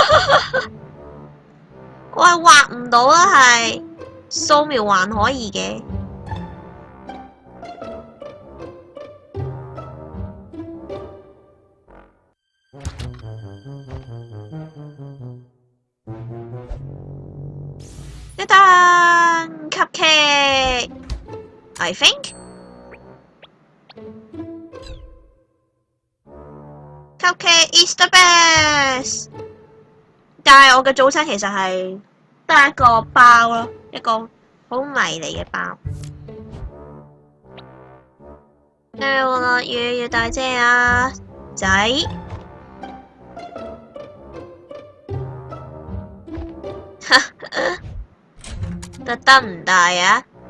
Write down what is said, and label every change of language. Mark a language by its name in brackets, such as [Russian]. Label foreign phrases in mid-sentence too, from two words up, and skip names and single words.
[Cantonese] 我係畫唔到啊，係素描還可以嘅。 [English] 一單 cupcake I think cupcake is the best。 [Cantonese] 但係我嘅早餐其實係得一個包咯，一個好迷你嘅包。落雨要帶遮啊，仔。特登唔帶啊！